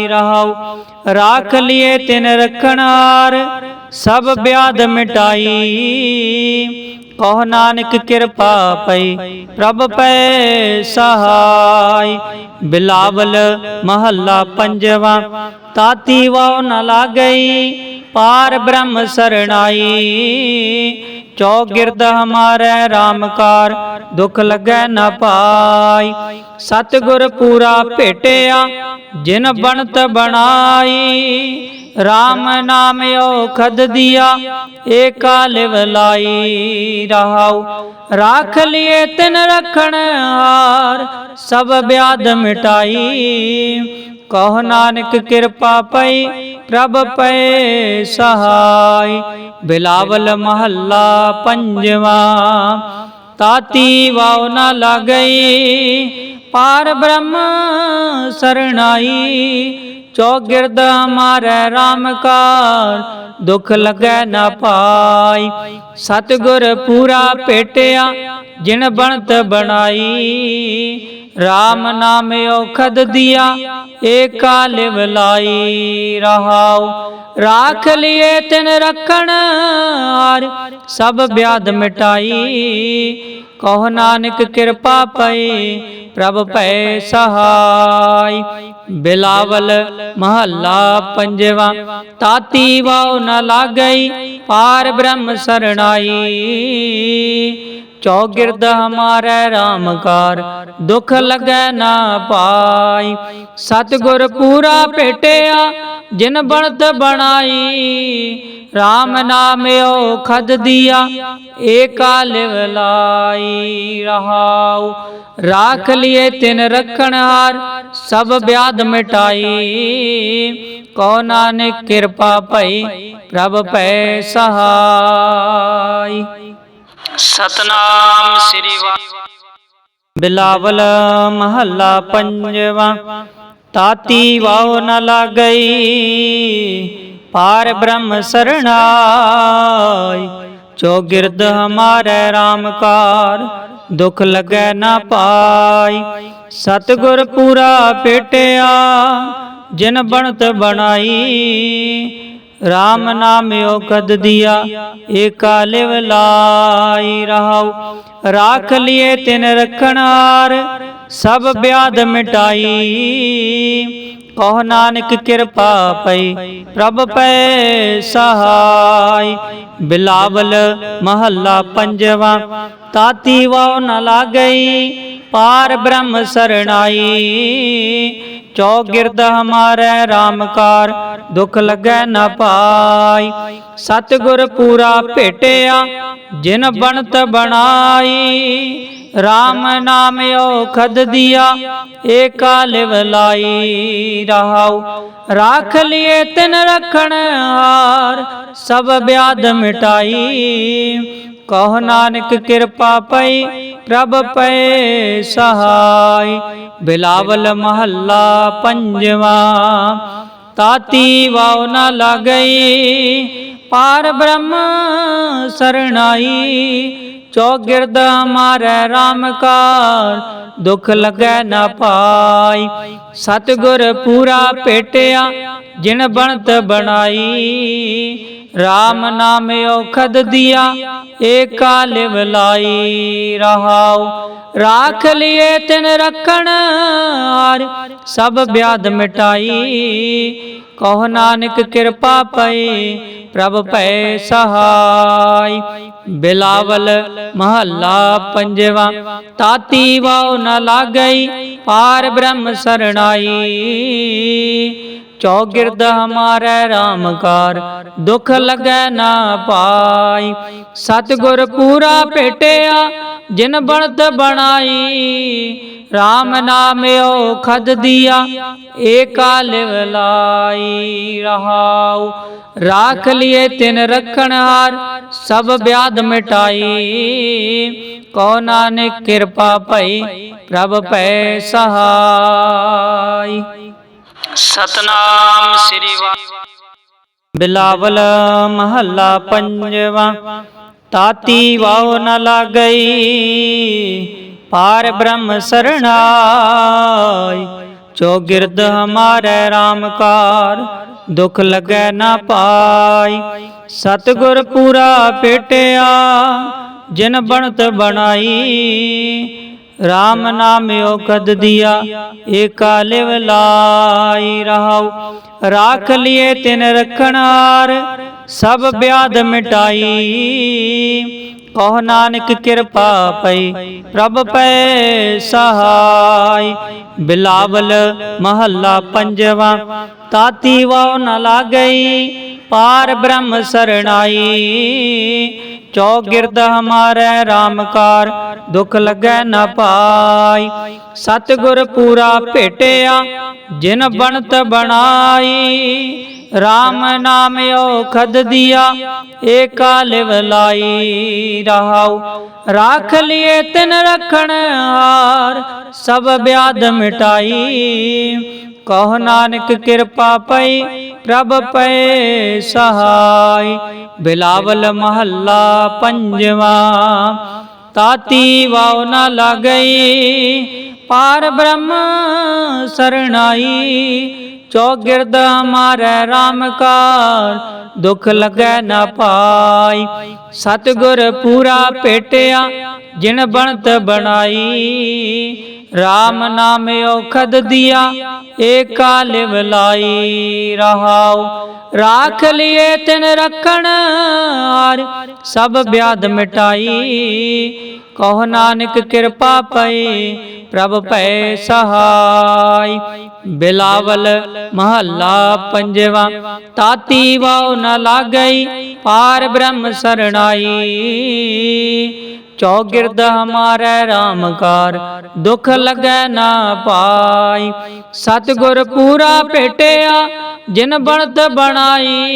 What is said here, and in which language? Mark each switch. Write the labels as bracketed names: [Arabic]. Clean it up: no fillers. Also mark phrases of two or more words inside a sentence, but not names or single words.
[Punjabi] ਰਹਾਉ ਰਾਖ ਲਿਏ ਤਿਨ ਰਖਣ ਹਾਰ ਸਭ ਬਿਆਦ ਮਿਟਾਈ। ਕਹੁ ਨਾਨਕ ਕਿਰਪਾ ਪਈ ਪ੍ਰਭ ਪੈ ਸਹਾਈ। ਬਿਲਾਵਲ ਮਹੱਲਾ ਪੰਜਵਾ। ਤਾਤੀ ਵਾਉ ਨ ਲਾਗਈ ਪਾਰ ਬ੍ਰਹਮ ਸਰਣਾਈ। ਚਉਗਿਰਦ ਹਮਾਰੈ ਰਾਮ ਕਾਰ ਦੁਖ ਲਗੈ ਨ ਪਾਈ। ਸਤਿਗੁਰ ਪੂਰਾ ਭੇਟਿਆ ਜਿਨ ਬਣਤ ਬਣਾਈ। ਰਾਮ ਨਾਮ ਅਉਖਧ ਦੀਆ ਏਕਾ ਲਿਵ ਲਾਈ। ਰਹਾਉ ਰਾਖ ਲੀਏ ਤਿਨ ਰਖਣ ਹਾਰ ਸਭ ਬਿਆਧ ਮਿਟਾਈ। ਕਹੁ ਨਾਨਕ ਕਿਰਪਾ ਪਈ ਪ੍ਰਭ ਪੈ ਸਹਾਈ। ਬਿਲਾਵਲ ਮਹਲਾ ਪੰਜਵਾ। ਤਾਤੀ ਵਾਉ ਨ ਲਾਗਈ ਪਾਰ ਬ੍ਰਹਮ ਸਰਣਾਈ। ਚਉਗਿਰਦ ਹਮਾਰੈ ਰਾਮ ਕਾਰ ਦੁਖ ਲਗੈ ਨ ਪਾਈ। ਸਤਿਗੁਰ ਪੂਰਾ ਭੇਟਿਆ ਜਿਨ ਬਣਤ ਬਣਾਈ। ਰਾਮ ਨਾਮ ਅਉਖਧ ਦੀਆ ਏਕਾ ਲਿਵ ਲਾਈ। ਰਹਾਉ ਰਾਖ ਲੀਏ ਤਿਨ ਰਖਣ ਹਾਰ ਸਭ ਬਿਆਧ ਮਿਟਾਈ। ਕਹੁ ਨਾਨਕ ਕਿਰਪਾ ਪਈ ਪ੍ਰਭ ਪੈ ਸਹਾਈ। ਬਿਲਾਵਲ ਮਹਲਾ ਪੰਜਵਾ। ਤਾਤੀ ਵਾਉ ਨ ਲਾਗਈ ਪਾਰ ਬ੍ਰਹਮ ਸਰਣਾਈ। ਚਉਗਿਰਦ ਹਮਾਰੈ ਰਾਮ ਕਾਰ ਦੁਖ ਲਗੈ ਨ ਪਾਈ। ਸਤਿਗੁਰ ਪੂਰਾ ਭੇਟਿਆ ਜਿਨ ਬਣਤ ਬਣਾਈ। ਰਾਮ ਨਾਮ ਅਉਖਧ ਦੀਆ ਏਕਾ ਲਿਵ ਲਾਈ। ਰਹਾਉ ਰਾਖ ਲੀਏ ਤਿਨ ਰਖਣ ਹਾਰ ਸਭ ਬਿਆਧ ਮਿਟਾਈ। ਕਹੁ ਨਾਨਕ ਕਿਰਪਾ ਪਈ ਪ੍ਰਭ ਪੈ ਸਹਾਈ। ਸਤਿਨਾਮ ਸ੍ਰੀ ਵਾਹਿਗੁਰੂ। ਬਿਲਾਵਲ ਮਹਲਾ ਪੰਜਵਾ। ਤਾਤੀ ਵਾਉ ਨ ਲਾਗਈ ਪਾਰ ਬ੍ਰਹਮ ਸਰਣਾਈ। ਚਉਗਿਰਦ ਹਮਾਰੈ ਰਾਮ ਕਾਰ ਦੁਖ ਲਗੈ ਨ ਪਾਈ। ਸਤਿਗੁਰ ਪੂਰਾ ਭੇਟਿਆ ਜਿਨ ਬਣਤ ਬਣਾਈ। ਰਾਮ ਨਾਮ ਅਉਖਧ ਦੀਆ ਏਕਾ ਲਿਵ ਲਾਈ। ਰਹਾਉ ਰਾਖ ਲੀਏ ਤਿਨ ਰਖਣ ਹਾਰ ਸਭ ਬਿਆਧ ਮਿਟਾਈ। ਕਹੁ ਨਾਨਕ ਕਿਰਪਾ ਪਈ ਪ੍ਰਭ ਪੈ ਸਹਾਈ। ਬਿਲਾਵਲ ਮਹਲਾ ਪੰਜਵਾ। ਤਾਤੀ ਵਾਉ ਨ ਲਾਗਈ ਪਾਰ ਬ੍ਰਹਮ ਸਰਣਾਈ। ਚਉਗਿਰਦ ਹਮਾਰੈ ਰਾਮ ਕਾਰ ਦੁਖ ਲਗੈ ਨ ਪਾਈ। ਸਤਿਗੁਰ ਪੂਰਾ ਭੇਟਿਆ ਜਿਨ ਬਣਤ ਬਣਾਈ। ਰਾਮ ਨਾਮ ਅਉਖਧ ਦੀਆ ਏਕਾ ਲਿਵ ਲਾਈ। ਰਹਾਉ ਰਾਖ ਲੀਏ ਤਿਨ ਰਖਣ ਹਾਰ ਸਭ ਬਿਆਧ ਮਿਟਾਈ। ਕਹੁ ਨਾਨਕ ਕਿਰਪਾ ਪਈ ਪ੍ਰਭ ਪੈ ਸਹਾਈ। ਬਿਲਾਵਲ ਮਹਲਾ ਪੰਜਵਾ। ਤਾਤੀ ਵਾਉ ਨ ਲਾਗਈ ਪਾਰ ਬ੍ਰਹਮ ਸਰਣਾਈ। ਚਉਗਿਰਦ ਹਮਾਰੈ ਰਾਮ ਕਾਰ ਦੁਖ ਲਗੈ ਨ ਪਾਈ। ਸਤਿਗੁਰ ਪੂਰਾ ਭੇਟਿਆ ਜਿਨ ਬਣਤ ਬਣਾਈ। ਰਾਮ ਨਾਮ ਅਉਖਧ ਦੀਆ ਏਕਾ ਲਿਵ ਲਾਈ। ਰਹਾਉ ਰਾਖ ਲੀਏ ਤਿਨ ਰਖਣ ਹਾਰ ਸਭ ਬਿਆਧ ਮਿਟਾਈ। ਕਹੁ ਨਾਨਕ ਕਿਰਪਾ ਪਈ ਪ੍ਰਭ ਪੈ ਸਹਾਈ। ਬਿਲਾਵਲ ਮਹਲਾ ਪੰਜਵਾ। ਤਾਤੀ ਵਾਉ ਨ ਲਾਗਈ ਪਾਰ ਬ੍ਰਹਮ ਸਰਣਾਈ। ਚਉਗਿਰਦ ਹਮਾਰੈ ਰਾਮ ਕਾਰ ਦੁਖ ਲਗੈ ਨ ਪਾਈ। ਸਤਿਗੁਰ ਪੂਰਾ ਭੇਟਿਆ ਜਿਨ ਬਣਤ ਬਣਾਈ। ਰਾਮ ਨਾਮ ਅਉਖਧ ਦੀਆ ਏਕਾ ਲਿਵ ਲਾਈ। ਰਹਾਉ ਰਾਖ ਲੀਏ ਤਿਨ ਰਖਣ ਹਾਰ ਸਭ ਬਿਆਧ ਮਿਟਾਈ। ਕਹੁ ਨਾਨਕ ਕਿਰਪਾ ਪਈ ਪ੍ਰਭ ਪੈ ਸਹਾਈ। ਸਤਿਨਾਮ ਸ੍ਰੀ ਵਾਹਿਗੁਰੂ। ਬਿਲਾਵਲ ਮਹਲਾ ਪੰਜਵਾ। ਤਾਤੀ ਵਾਉ ਨ ਲਾਗਈ ਪਾਰ ਬ੍ਰਹਮ ਸਰਣਾਈ। ਚਉਗਿਰਦ ਹਮਾਰੈ ਰਾਮ ਕਾਰ ਦੁਖ ਲਗੈ ਨ ਪਾਈ। ਸਤਿਗੁਰ ਪੂਰਾ ਭੇਟਿਆ ਜਿਨ ਬਣਤ ਬਣਾਈ। ਰਾਮ ਨਾਮ ਅਉਖਧ ਦੀਆ ਏਕਾ ਲਿਵ ਲਾਈ। ਰਹਾਉ ਰਾਖ ਲੀਏ ਤਿਨ ਰਖਣ ਹਾਰ ਸਭ ਬਿਆਧ ਮਿਟਾਈ। ਕਹੁ ਨਾਨਕ ਕਿਰਪਾ ਪਈ ਪ੍ਰਭ ਪੈ ਸਹਾਈ। ਬਿਲਾਵਲ ਮਹਲਾ ਪੰਜਵਾ। ਤਾਤੀ ਵਾਉ ਨ ਲਾਗਈ ਪਾਰ ਬ੍ਰਹਮ ਸਰਣਾਈ। ਚਉਗਿਰਦ ਹਮਾਰੈ ਰਾਮਕਾਰ ਦੁਖ ਲਗੈ ਨ ਪਾਈ। ਸਤਿਗੁਰ ਪੂਰਾ ਭੇਟਿਆ ਜਿਨ ਬਣਤ ਬਣਾਈ। ਰਾਮ ਨਾਮ ਅਉਖਧ ਦੀਆ ਏਕਾ ਲਿਵ ਲਾਈ। ਰਹਾਉ ਰਾਖ ਲੀਏ ਤਿਨ ਰਖਣ ਹਾਰ ਸਭ ਬਿਆਧ ਮਿਟਾਈ। ਕਹੁ ਨਾਨਕ ਕਿਰਪਾ ਪਈ ਪ੍ਰਭ ਪੈ ਸਹਾਈ। ਬਿਲਾਵਲ ਮਹਲਾ ਪੰਜਵਾ। ਤਾਤੀ ਵਾਉ ਨ ਲਾਗਈ ਪਾਰ ਬ੍ਰਹਮ ਸਰਣਾਈ। ਚਉਗਿਰਦ ਹਮਾਰੈ ਰਾਮਕਾਰ ਦੁਖ ਲਗੈ ਨ ਪਾਈ। ਸਤਿਗੁਰ ਪੂਰਾ ਭੇਟਿਆ ਜਿਨ ਬਣਤ ਬਣਾਈ। ਰਾਮ ਨਾਮ ਅਉਖਧ ਦੀਆ ਏਕਾ ਲਿਵ ਲਾਈ। ਰਹਾਉ ਰਾਖ ਲੀਏ ਤਿਨ ਰਖਣ ਹਾਰ ਸਭ ਬਿਆਧ ਮਿਟਾਈ। ਕਹੁ ਨਾਨਕ ਕਿਰਪਾ ਪਈ ਪ੍ਰਭ ਪੈ ਸਹਾਈ। ਬਿਲਾਵਲ ਮਹਲਾ ਪੰਜਵਾ। ਤਾਤੀ ਵਾਉ ਨ ਲਾਗਈ ਪਾਰ ਬ੍ਰਹਮ ਸਰਣਾਈ। ਚਉਗਿਰਦ ਹਮਾਰੈ ਰਾਮਕਾਰ ਦੁਖ ਲਗੈ ਨ ਪਾਈ। ਸਤਿਗੁਰ ਪੂਰਾ ਭੇਟਿਆ ਜਿਨ ਬਣਤ ਬਣਾਈ।